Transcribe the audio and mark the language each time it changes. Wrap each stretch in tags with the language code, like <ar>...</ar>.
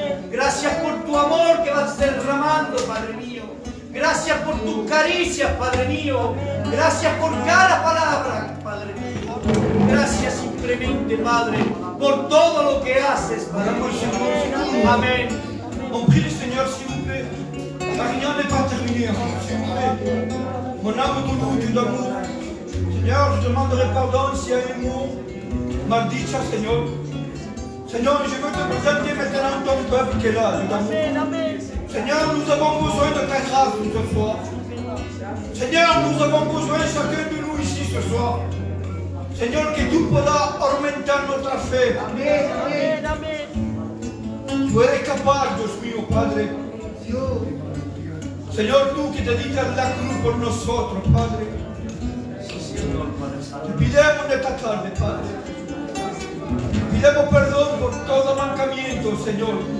<es>Gracias por tu amor que vas derramando, Padre mío. Gracias por tus caricias, Padre mío. Gracias por cada palabra, Padre mío. Gracias simplemente, Padre, por todo lo que haces, Padre mío. Amén.</es> <fr>On prie le Seigneur, s'il vous plaît. La réunion n'est pas terminée, s'il vous plaît. Mon âme tout d'amour. Seigneur, je demanderai pardon s'il y a un mot mal dit, Seigneur. Seigneur, je veux te présenter maintenant ton peuple qui est là, d'amour. Amen. Amen. Seigneur, nous avons besoin de ta grâce ce soir. Seigneur, nous avons besoin chacun de nous ici ce soir.</fr> <es>Señor, que tú puedas aumentar nuestra fe. Amen. Amen. Tú eres capaz, Dios mío, Padre. Señor, tú que te diste la cruz por nosotros, Padre. Te pidemos en esta tarde, Padre. Pidemos perdón por todo mancamiento, Señor.</es>